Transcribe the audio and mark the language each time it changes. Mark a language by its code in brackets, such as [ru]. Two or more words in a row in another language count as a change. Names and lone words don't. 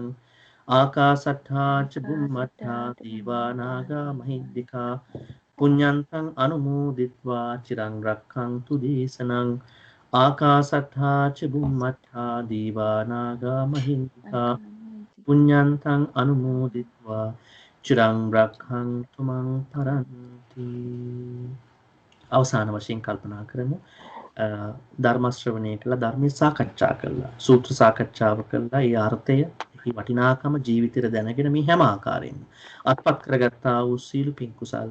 [pi] ආකාසට්ඨා ච බුම්මට්ඨා දීවානාගා මහින්దికා පුඤ්ඤන්තං අනුමෝදිත්වා චිරං රක්ඛන්තු දේශනං. ආකාසට්ඨා ච බුම්මට්ඨා දීවානාගා මහින්దికා පුඤ්ඤන්තං අනුමෝදිත්වා චිරං රක්ඛන්තු මං පරන්ති. [si] අවසාන වශයෙන් කල්පනා කරමු. ධර්ම ශ්‍රවණය කළා, ධර්මයේ සාකච්ඡා කළා, සූත්‍ර සාකච්ඡාව කළා. ඒ අර්ථය, ඒ වටිනාකම ජීවිතේට දැනගෙන මේ හැම ආකාරයෙන්ම අත්පත් කරගත්තා වූ සීල පින් කුසල්